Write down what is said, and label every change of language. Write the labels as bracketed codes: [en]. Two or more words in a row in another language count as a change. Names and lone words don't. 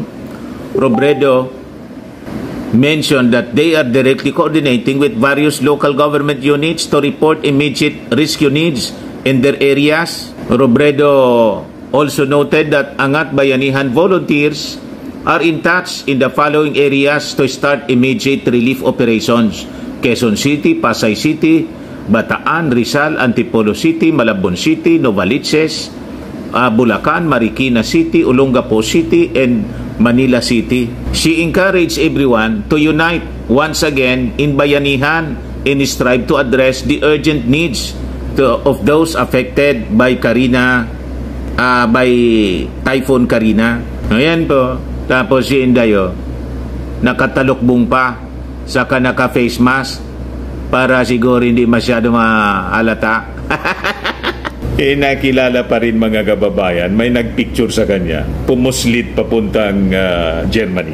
[en] Robredo mentioned that they are directly coordinating with various local government units to report immediate rescue needs in their areas. Robredo also noted that Angat Bayanihan volunteers are in touch in the following areas to start immediate relief operations: Quezon City, Pasay City, Bataan, Rizal, Antipolo City, Malabon City, Novaliches, Bulacan, Marikina City, Olongapo City, and Manila City. She encouraged everyone to unite once again in Bayanihan and strive to address the urgent needs of those affected by Typhoon Karina. [tl] Ayan po. Tapos si Indayo, nakatalukbong pa, saka naka-face mask para siguro hindi masyado mahalata. Nakilala pa rin mga kababayan, may nagpicture sa kanya, pumuslit papuntang Germany.